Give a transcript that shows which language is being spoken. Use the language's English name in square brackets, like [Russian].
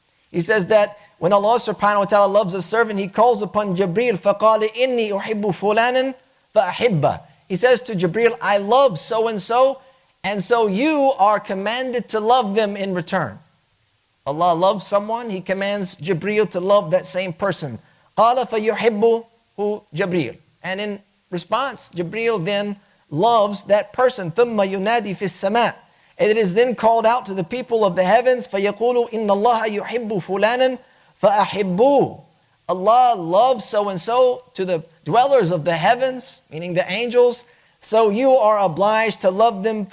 [English] He says that when Allah subhanahu wa ta'ala loves a servant, He calls upon Jibreel, [Arabic] فَقَالَ إِنِّي أُحِبُّ فُلَانًا فَأَحِبَّهُ. [English] He says to Jibreel, I love so-and-so, and so you are commanded to love them in return. Allah loves someone, He commands Jibreel to love that same person. [Arabic] قَالَ فَيُحِبُّهُ Jibreel. [English] And in response, Jibreel then loves that person. [Arabic] ثُمَّ يُنَادِي فِي السَّمَاءِ. [English] And it is then called out to the people of the heavens, [Arabic] فَيَقُولُ إِنَّ اللَّهَ يُحِبُّ فُلَانًا فَأَحِبُّوهُ. [English] Allah loves so-and-so, to the dwellers of the heavens, meaning the angels, so you are obliged to love them.